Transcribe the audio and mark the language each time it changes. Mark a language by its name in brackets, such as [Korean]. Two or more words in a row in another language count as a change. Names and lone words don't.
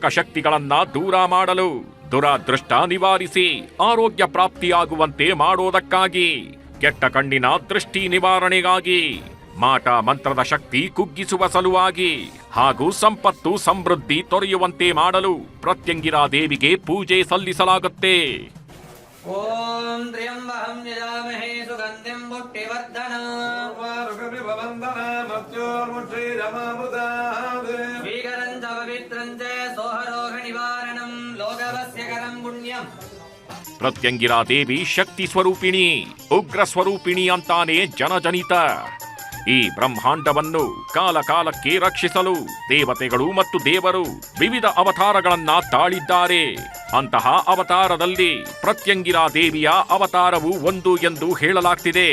[Kannada] ಶಕ್ತಿಗಳನ್ನ ದೂರ ಮಾಡಲು, ದುರಾದೃಷ್ಟ ನಿವಾರಿಸಿ ಆರೋಗ್ಯ ಪ್ರಾಪ್ತಿಯಾಗುವಂತೆ ಮಾಡೋದಕ್ಕಾಗಿ, ಕೆಟ್ಟ ಕಣ್ಣಿನ ದೃಷ್ಟಿ ನಿವಾರಣೆಗಾಗಿ, ಮಾಟ ಮಂತ್ರದ ಶಕ್ತಿ ಕುಗ್ಗಿಸುವ ಸಲುವಾಗಿ ಹಾಗೂ ಸಂಪತ್ತು ಸಮೃದ್ಧಿ ತೊರೆಯುವಂತೆ ಮಾಡಲು ಪ್ರತ್ಯಂಗಿರಾ ದೇವಿಗೆ ಪೂಜೆ ಸಲ್ಲಿಸಲಾಗುತ್ತೆ. [Sanskrit] ಓಂ ತ್ರ್ಯಂಬಕಂ ಯಜಾಮಹೇ ಸುಗಂಧಿಂ ಪುಷ್ಟಿವರ್ಧನಂ ಸ್ವೀಕರಂ ಚ ಪವಿತ್ರಂ ಚ ಸೋಹರೋಗ ನಿವಾರಣಂ ಲೋಕವಸ್ಯಕರಂ ಪುಣ್ಯಂ. [Kannada] ಪ್ರತ್ಯಂಗಿರಾ ದೇವಿ ಶಕ್ತಿ ಸ್ವರೂಪಿಣಿ, ಉಗ್ರ ಸ್ವರೂಪಿಣಿ ಅಂತಾನೆ ಜನಜನಿತ. ಈ ಬ್ರಹ್ಮಾಂಡವನ್ನು ಕಾಲಕಾಲಕ್ಕೆ ರಕ್ಷಿಸಲು ದೇವತೆಗಳು ಮತ್ತು ದೇವರು ವಿವಿಧ ಅವತಾರಗಳನ್ನ ತಾಳಿದ್ದಾರೆ. ಅಂತಹ ಅವತಾರದಲ್ಲಿ ಪ್ರತ್ಯಂಗಿರಾ ದೇವಿಯ ಅವತಾರವು ಒಂದು ಎಂದು ಹೇಳಲಾಗ್ತಿದೆ.